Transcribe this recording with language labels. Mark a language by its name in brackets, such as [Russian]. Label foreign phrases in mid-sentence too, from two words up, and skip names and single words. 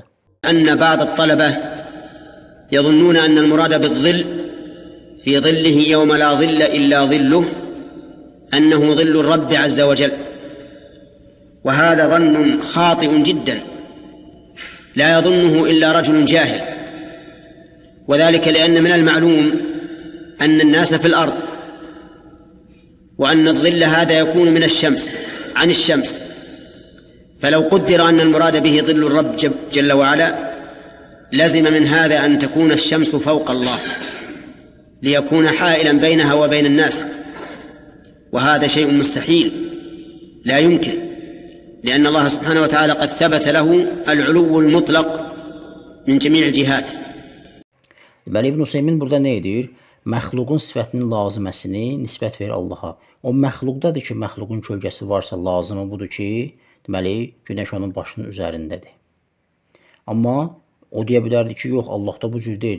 [Arabic] أن بعض الطلبة يظنون أن المراد بالظل في ظله يوم لا ظل إلا ظله أنه ظل الرب عز وجل وهذا ظن خاطئ جدا لا يظنه إلا رجل جاهل وذلك لأن من المعلوم أن الناس في الأرض وأن الظل هذا يكون من الشمس عن الشمس فلو قدر أن المراد به ظل الرب جل وعلا لزم من هذا أن تكون الشمس فوق الله ليكون حائلا بينها وبين الناس وهذا شيء مستحيل لا يمكن لأن الله سبحانه وتعالى قد ثبت له العلو المطلق من جميع الجهات. [Azerbaijani] Deməli İbn Hüseymin burada nə edir? Məxluqun sifətinin lazıməsini nisbət verir Allaha. O məxluqdadır ki, məxluqun kölgəsi varsa lazımı budur ki, deməli, günəş onun başının üzərindədir. Amma o deyə bilərdi ki, yox, Allahda bu cür deyil.